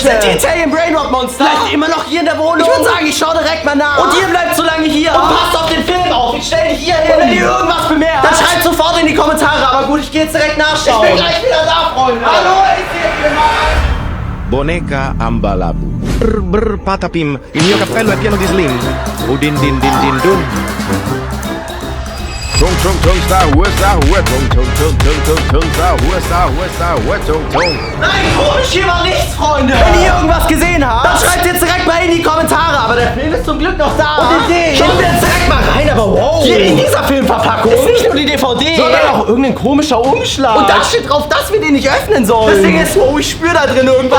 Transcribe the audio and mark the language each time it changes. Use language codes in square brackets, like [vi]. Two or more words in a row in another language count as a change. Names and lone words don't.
[de] Sind die Italian Brainrot Monster vielleicht immer noch hier in der Wohnung? Ich würde sagen, ich schaue direkt mal nach. Und ihr bleibt so lange hier. Und passt auf den Film auf. Ich stelle dich hier hin. Und wenn ihr irgendwas bemerkt, dann schreibt sofort in die Kommentare. Aber gut, ich gehe jetzt direkt nachschauen. Ich bin gleich wieder da, Freunde. Hallo, ich sehe mal. Boneca Ambalabu. [it] Brr brr Patapim, il mio cappello è pieno di slim. [de] Udin din din din dun. Tung tung tung Sahur, Sahur, tung tung tung tung tung tung Sahur, Sahur, Sahur, tung tung. Nein, komisch, hier war nichts, Freunde. Wenn ihr irgendwas gesehen habt, dann schreibt jetzt direkt mal in die Kommentare. Aber der Film ist zum Glück noch da. Und in den schauen wir jetzt direkt mal rein. Aber wow, hier in dieser Filmverpackung ist nicht nur die DVD, sondern auch irgendein komischer Umschlag. Und da steht drauf, dass wir den nicht öffnen sollen. Das Ding ist, wow, ich spüre da drin irgendwas.